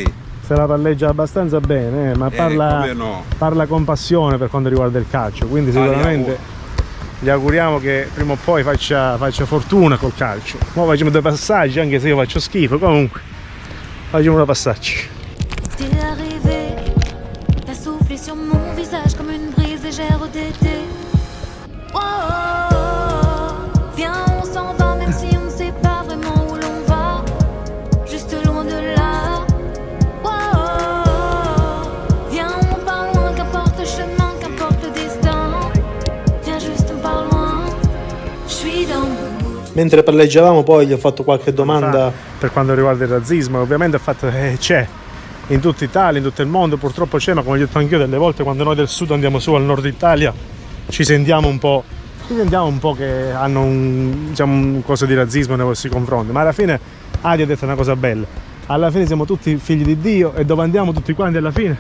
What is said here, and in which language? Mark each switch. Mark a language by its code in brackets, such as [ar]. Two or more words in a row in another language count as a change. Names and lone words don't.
[it] sì. se la palleggia abbastanza bene, ma come no. parla con passione per quanto riguarda il calcio, quindi sicuramente gli auguriamo che prima o poi faccia fortuna col calcio. Ora facciamo due passaggi, anche se io faccio schifo, comunque facciamo due passaggi. [fr] T'es arrivé, t'as soufflé sur mon visage comme une brise légère d'été. Viens, on s'en va, même si on ne sait pas vraiment où l'on va. Juste loin de là. Viens, on part loin, qu'importe le chemin, qu'importe le destin. Viens juste, on part loin. Je suis dans mon mood. [it] Mentre palleggiavamo poi gli ho fatto qualche domanda. Per quanto riguarda il razzismo, ovviamente ha fatto c'è in tutta Italia, in tutto il mondo, purtroppo c'è, ma come ho detto anch'io, delle volte quando noi del sud andiamo su al nord Italia ci sentiamo un po' che hanno un coso di razzismo nei vostri confronti, ma alla fine Adi ha detto una cosa bella: alla fine siamo tutti figli di Dio e dove andiamo tutti quanti alla fine